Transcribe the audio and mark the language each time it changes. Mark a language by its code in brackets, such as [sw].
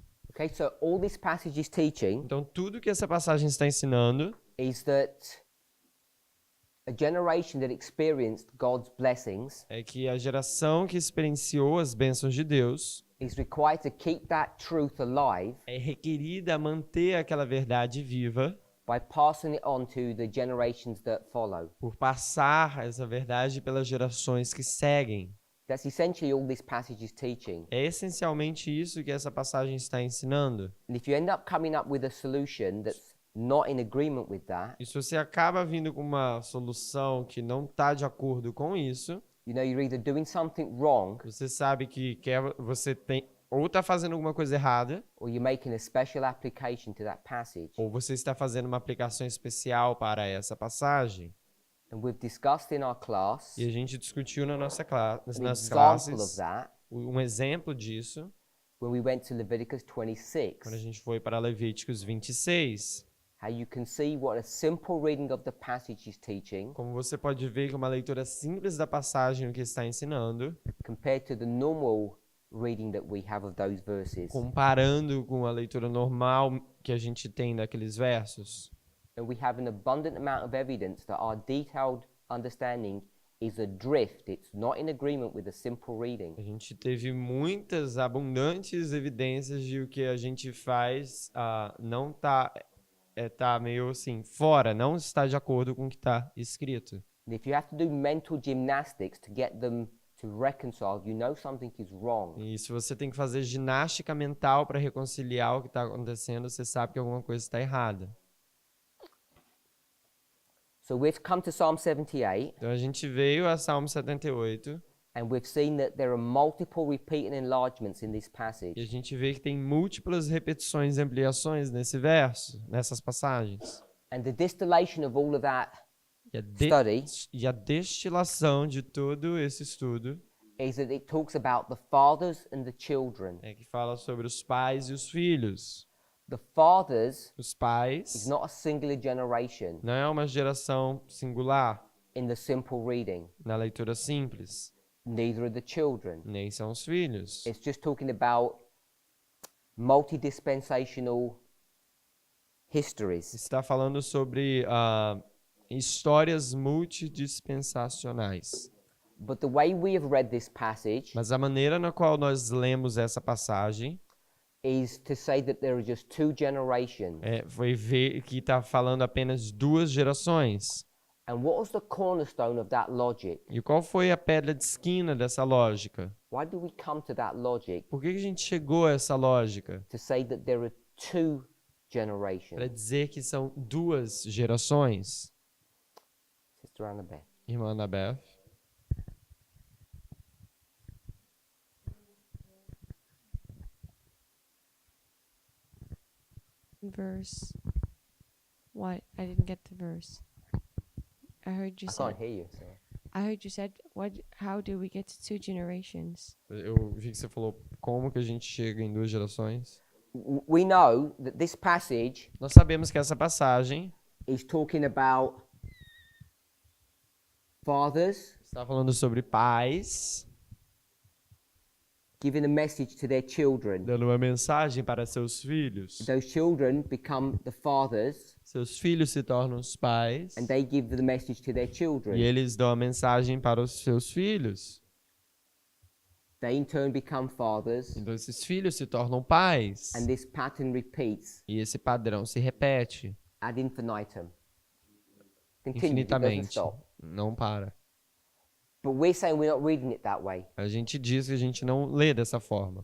[en] Okay, so all this passage is teaching [pt] Então tudo que essa passagem está ensinando [en] is that a generation that experienced God's blessings [pt] é que a geração que experienciou as bênçãos de Deus [en] is required to keep that truth alive [pt] é requerida a manter aquela verdade viva [en] by passing it on to the generations that follow. [pt] por passar essa verdade pelas gerações que seguem. [en] That's essentially all this passage is teaching. [pt] É essencialmente isso que essa passagem está ensinando. [en] And if you end up coming up with a solution that's not in agreement with that, [pt] E se você acaba vindo com uma solução que não está de acordo com isso, [en] you know you're either doing something wrong [pt] você sabe que você tem ou está fazendo alguma coisa errada, [en] or you're making a special application to that passage. [pt] ou você está fazendo uma aplicação especial para essa passagem. [en] And we've discussed in our class [pt] E a gente discutiu nas [en] an [pt] nas [en] example of [pt] classes [en] that [pt] um exemplo disso [en] when we went to Leviticus 26. [pt] quando a gente foi para Levíticos 26. [en] How you can see what a simple reading of the passage is teaching [pt] Como você pode ver que uma leitura simples da passagem o que está ensinando, [en] compared to the normal reading that we have of those verses. [pt] comparando com a leitura normal que a gente tem daqueles versos. [en] And we have an abundant amount of evidence that our detailed understanding is adrift. It's not in agreement with a simple reading. [pt] A gente teve muitas abundantes evidências de o que a gente faz não tá meio assim fora, não está de acordo com o que está escrito. [en] And if you have to do mental gymnastics to get them to reconcile, you know something is wrong. [pt] E se você tem que fazer ginástica mental para reconciliar o que está acontecendo, você sabe que alguma coisa está errada. [en] So we've come to Psalm 78, [pt] Então a gente veio a Salmo 78 [en] and we've seen that there are multiple repeating enlargements in this [pt] e a [en] passage. [pt] gente vê que tem múltiplas repetições e ampliações nesse verso, nessas passagens. [en] And the distillation of all of that [pt] E [en] study [pt] e a destilação de todo esse estudo [en] is that it talks about the fathers and the children. [pt] é que fala sobre os pais e os filhos. [en] The fathers [pt] Os [en] is [pt] pais [en] not a singular generation [pt] não é uma geração singular [en] in the simple reading, [pt] na leitura simples, [en] neither are the children. [pt] nem são os filhos. [en] It's just talking about multi-dispensational histories. [pt] Está falando sobre histórias multidispensacionais. [en] But the way we have read this passage [pt] Mas a maneira na qual nós lemos essa passagem [en] is to say that there are just two generations. [pt] foi ver que está falando apenas duas gerações. [en] And what was the cornerstone of that logic? [pt] E qual foi a pedra de esquina dessa lógica? [en] Why do we come to that logic [pt] Por que a gente chegou a essa lógica? [en] to say that there are two [pt] Para [en] generations? [pt] dizer que são duas gerações. [en] Sister Annabeth. [pt] Irmã Annabeth. [en] Verse. What? I didn't get the verse. I heard you I said. can't hear you. So. I heard you said. What? How do we get to two generations? [pt] Eu vi que você falou como que a gente chega em duas gerações. [en] We know that this passage [pt] Nós sabemos que essa passagem [en] is talking about fathers [pt] está falando sobre pais [en] giving a message to their children. [pt] dando uma mensagem para seus filhos. [en] Those children become the fathers, [pt] Seus filhos se tornam os pais [en] and they give the message to their children. [pt] e eles dão a mensagem para os seus filhos. [en] They in turn become fathers, [pt] Então esses filhos se tornam pais [en] and this pattern repeats [pt] e esse padrão se repete [en] ad infinitum. Continue, it doesn't [pt] infinitamente. [en] stop. [pt] Não para. [en] But we're saying we're not reading it that way. [pt] A gente diz que a gente não lê dessa forma.